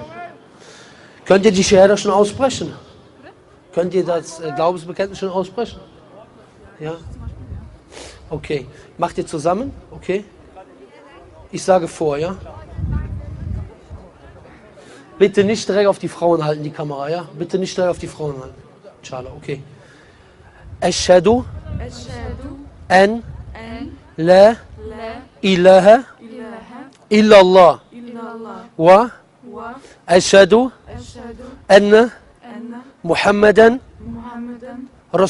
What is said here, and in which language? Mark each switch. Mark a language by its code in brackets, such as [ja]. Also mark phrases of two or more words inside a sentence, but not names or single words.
[de] Könnt ihr die Shahada schon aussprechen? Könnt ihr das Glaubensbekenntnis schon aussprechen? Ja? Okay. Macht ihr zusammen? Okay. Ich sage vor, ja? Bitte nicht direkt auf die Frauen halten, die Kamera, ja? Bitte nicht direkt auf die Frauen halten. Inshallah, okay. [ar] أشهد أن لا إله إلا الله وأشهد أن محمدا رسول الله.